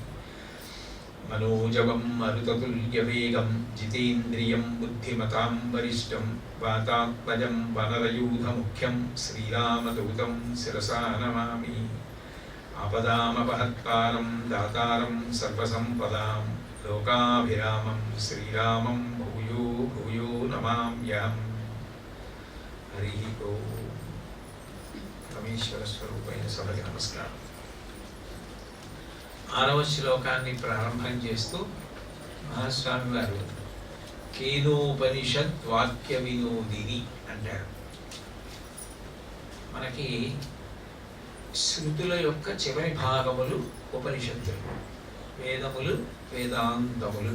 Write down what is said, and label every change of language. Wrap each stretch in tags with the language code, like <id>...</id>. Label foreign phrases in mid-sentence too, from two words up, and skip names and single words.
<sa>मनोजवं मरुततुल्यवेगं जितेन्द्रियं बुद्धिमतां वरिष्ठं वातात्मजं वनरयूथमुख्यं श्रीरामदूतं शिरसा नमामि। आपदामपहत्तारं दातारं सर्वसम्पदां लोकाभिरामं श्रीरामं भूयो भूयो नमाम्यहम्। हरि ओम्।</sa> <te>परमेश्वरस्वरूपैన సభకి నమస్కారం. 6వ శ్లోకాన్ని ప్రారంభం చేస్తూ మహాస్వామి వారు కేనోపనిషద్ వాక్య వినోదిని అంటారు. మనకి శృతుల యొక్క చివరి భాగములు ఉపనిషత్తులు, వేదములు వేదాంతములు.</te>